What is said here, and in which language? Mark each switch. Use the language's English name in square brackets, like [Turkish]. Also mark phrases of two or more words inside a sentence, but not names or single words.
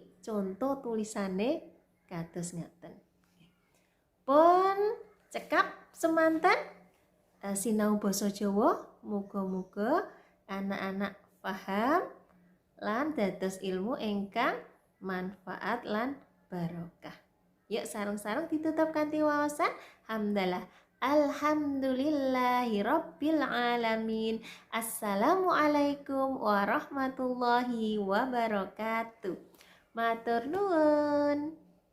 [Javanese] Contoh tulisane kados ngaten. Pun cekap semanten sinau basa Jawa, muga-muga anak-anak paham lan dados ilmu ingkang manfaat lan barokah. Yuk sarung-sarung ditutup kanthi wawasan hamdalah. [Arabic] الحمد لله رب العالمين. السلام عليكم ورحمة الله وبركاته. [Javanese] Matur nuwun.